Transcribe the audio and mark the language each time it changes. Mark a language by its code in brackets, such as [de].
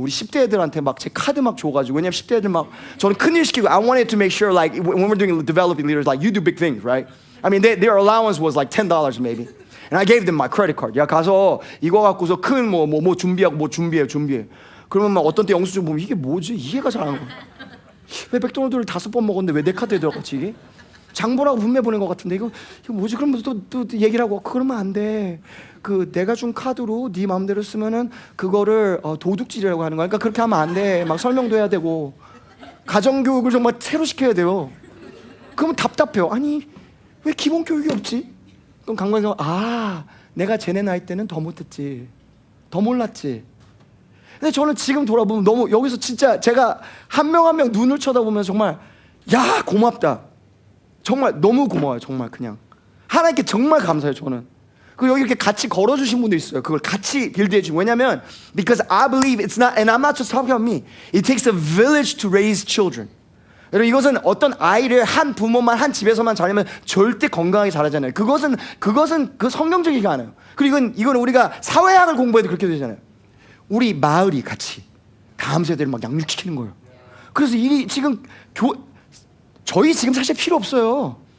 [ko] 우리 10대 애들한테 막 제 카드 막 줘가지고, 왜냐면 10대 애들 막 저는 큰일 시키고, [en] I wanted to make sure like when we're doing developing leaders, like you do big things, right? I mean their allowance was like $10 maybe, and I gave them my credit card. [ko] 야 가서 이거 갖고서 큰 뭐 준비하고 준비해. 그러면 막 어떤 때 영수증 보면 이게 뭐지? 이해가 잘 안 가. 왜 맥도날드를 5번 먹었는데 왜 내 카드에 들어갔지 이게? 장보라고 분명히 보낸 것 같은데 이거 뭐지? 그러면 또 얘기를 하고 그러면 안 돼. 그 내가 준 카드로 네 마음대로 쓰면은 그거를 도둑질이라고 하는 거야. 그러니까 그렇게 하면 안 돼. 막 설명도 해야 되고 가정교육을 정말 새로 시켜야 돼요. 그러면 답답해요. 아니 왜 기본 교육이 없지? 그럼 강관에서 내가 쟤네 나이 때는 더 못했지, 더 몰랐지. 근데 저는 지금 돌아보면 너무 여기서 진짜 제가 한 명 한 명 눈을 쳐다보면 정말 야 고맙다. 정말 너무 고마워요. 정말 그냥 하나님께 정말 감사해요. 저는 그리고 여기 이렇게 같이 걸어주신 분도 있어요. 그걸 같이 빌드해 주고. 왜냐면 [en] because I believe it's not, and I'm not just talking about me, it takes a village to raise children. [ko] 여러분, 이것은 어떤 아이를 한 부모만 한 집에서만 자라면 절대 건강하게 자라잖아요. 그것은 그 성경적이가 않아요. 그리고 이건 우리가 사회학을 공부해도 그렇게 되잖아요. 우리 마을이 같이 다음 세대를 막 양육시키는 거예요. 그래서 지금 저희 지금 사실 필요 없어요.